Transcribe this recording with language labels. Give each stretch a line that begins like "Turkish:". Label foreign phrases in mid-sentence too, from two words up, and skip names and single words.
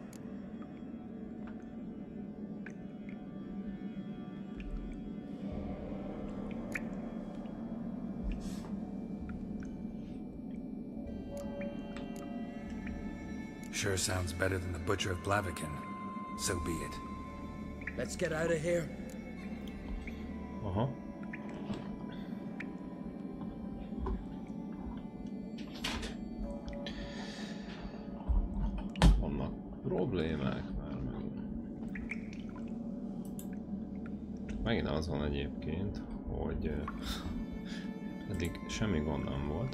English: Sure sounds better than the Butcher of Blaviken. So be it. Let's get out of here.
Hungarian: Aha. Vannak problémák már megint. Megint az van egyébként, hogy eddig semmi gond nem volt.